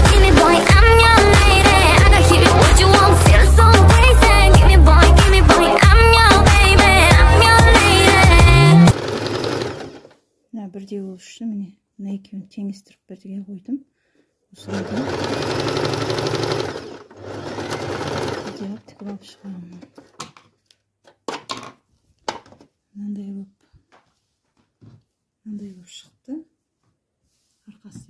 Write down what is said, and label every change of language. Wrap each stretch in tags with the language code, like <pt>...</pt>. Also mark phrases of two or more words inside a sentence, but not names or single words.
<en>I'm your lady. I got you what you want, feel so crazy. Give me boy,</en> <kk>бірдей болуы үшін міне мына екеуін теңестіріп бірге қойдым. Осыған дейін тігіп алып шығамын. Мынандай болып шықты арқасы.</kk>